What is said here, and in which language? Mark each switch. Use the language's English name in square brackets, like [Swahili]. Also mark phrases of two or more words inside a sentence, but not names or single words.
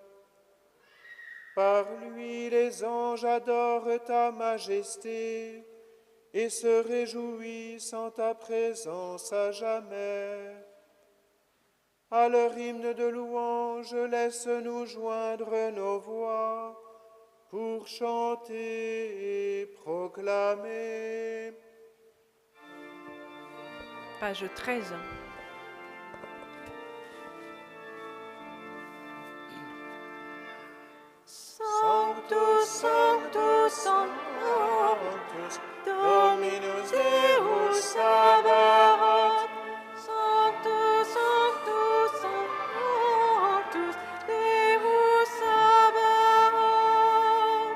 [French] Par lui les anges adorent ta majesté et se réjouissent en ta présence à jamais. À leur hymne de louange, laisse-nous joindre nos voix pour chanter et proclamer. Page 13. [Latin] Sanctus, Sanctus, Sanctus, Dominus Deus Sabaoth. Sanctus, Sanctus, Sanctus, Deus Sabaoth.